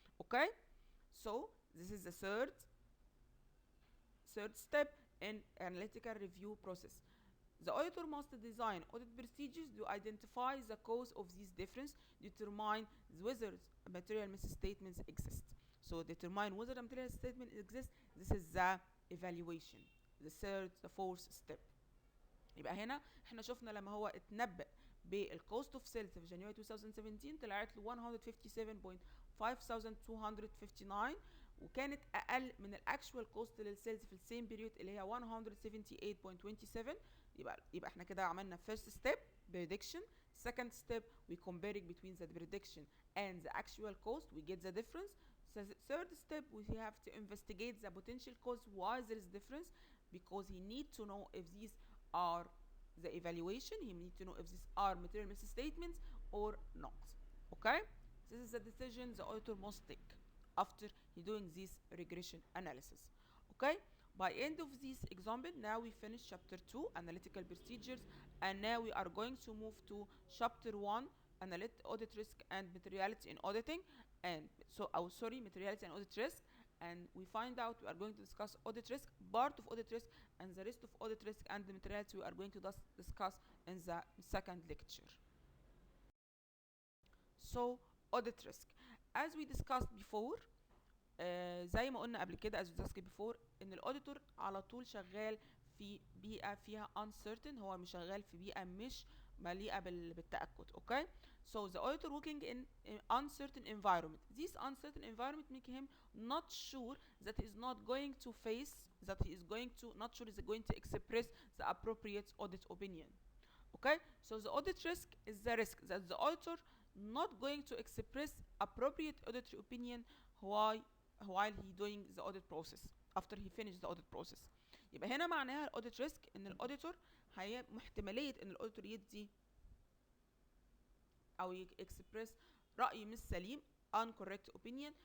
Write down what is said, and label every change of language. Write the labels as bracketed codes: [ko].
[en] Okay, so this is the third step in analytical review process. The auditor must design audit procedures to identify the cause of these differences, determine whether material misstatements exist. So determine whether a material statement exists. This is the evaluation, the fourth step. [ar] يبقى هنا احنا شفنا لما هو اتنبأ بالcost of sales في جانيوري 2017 طلعت له 157.5259 وكانت اقل من الاكشوال كوست للسيلز في السيم بيريود اللي هي 178.27. يبقى احنا كده عملنا [en] first step prediction. second step we comparing between the prediction and the actual cost, we get the difference. So the third step we have to investigate the potential cause why there is difference, because he need to know if these are the evaluation, he need to know if these are material misstatements or not. Okay, this is the decision the auditor must take after he doing this regression analysis. Okay, by end of this example now we finish chapter 2 analytical procedures, and now we are going to move to chapter 1 audit risk and materiality in auditing. And so materiality and audit risk, and we find out we are going to discuss audit risk, part of audit risk, and the rest of audit risk and the materiality we are going to discuss in the second lecture. So audit risk, as we discussed before, [ar] زي ما قلنا قبل كده [en] as we discussed before [ar] ان الاوديتور على طول شغال في بيئة فيها uncertain، هو مش شغال في بيئة مش مليئة بالتأكد. [en] okay, so the auditor working in uncertain environment, this uncertain environment make him not sure that he is not going to face, that he is going to not sure is going to express the appropriate audit opinion. okay, so the audit risk is the risk that the auditor not going to express appropriate audit opinion while he doing the audit process, after he finished the audit process. [ar] يبقى هنا معناها الاوديت ريسك ان الاوديتور هي احتماليه ان الاوديتور يدي او express راي مش سليم [en] incorrect opinion.